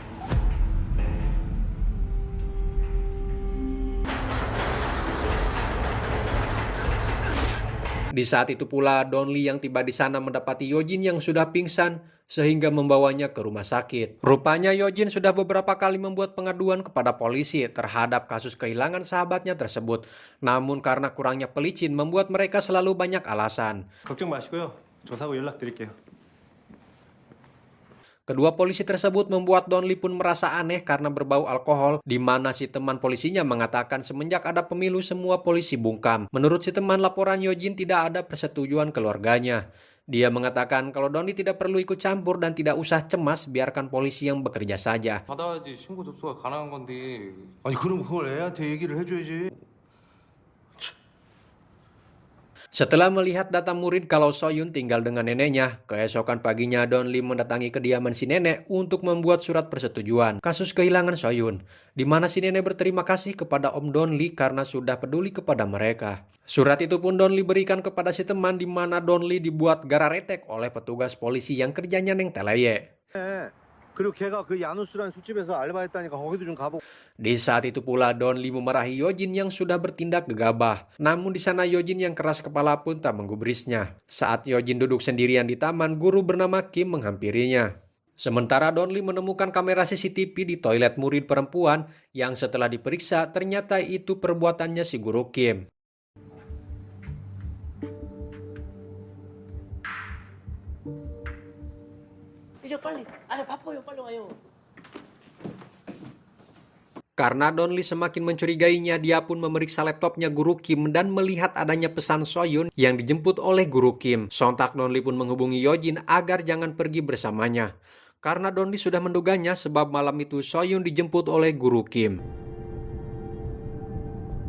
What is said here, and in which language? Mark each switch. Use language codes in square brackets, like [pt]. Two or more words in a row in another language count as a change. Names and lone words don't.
[id] Di saat itu pula, Donli yang tiba di sana mendapati Yojin yang sudah pingsan sehingga membawanya ke rumah sakit. Rupanya Yojin sudah beberapa kali membuat pengaduan kepada polisi terhadap kasus kehilangan sahabatnya tersebut. Namun karena kurangnya pelicin membuat mereka selalu banyak alasan. [ko] 걱정 마시고요. 조사하고 연락드릴게요. [id] Kedua polisi tersebut membuat Donli pun merasa aneh karena berbau alkohol, di mana si teman polisinya mengatakan semenjak ada pemilu semua polisi bungkam. Menurut si teman, laporan Yojin tidak ada persetujuan keluarganya. Dia mengatakan kalau Donli tidak perlu ikut campur dan tidak usah cemas, biarkan polisi yang bekerja saja. [ko] 받아야지 신고 접수가 가능한 건데. 아니 그럼 그걸 애한테 얘기를 해줘야지. [id] Setelah melihat data murid kalau Soyun tinggal dengan neneknya, keesokan paginya Donli mendatangi kediaman si nenek untuk membuat surat persetujuan kasus kehilangan Soyun, di mana si nenek berterima kasih kepada Om Donli karena sudah peduli kepada mereka. Surat itu pun Donli berikan kepada si teman, di mana Donli dibuat gararetek oleh petugas polisi yang kerjanya neng teleye. [ko] 그리고 걔가 그 야누스라는 술집에서 알바했다니까 거기도 좀 가보고. [id] Di saat itu pula Donli memarahi Yojin yang sudah bertindak gegabah. Namun di sana Yojin yang keras kepala pun tak menggubrisnya. Saat Yojin duduk sendirian di taman, guru bernama Kim menghampirinya. Sementara Donli menemukan kamera CCTV di toilet murid perempuan yang setelah diperiksa ternyata itu perbuatannya si guru Kim. [ko] 이제 빨리. 아, 바빠요. 빨리 와요. [id] Karena Donli semakin mencurigainya, dia pun memeriksa laptopnya guru Kim dan melihat adanya pesan Soyun yang dijemput oleh guru Kim. Sontak Donli pun menghubungi Yojin agar jangan pergi bersamanya. Karena Donli sudah menduganya sebab malam itu Soyun dijemput oleh guru Kim.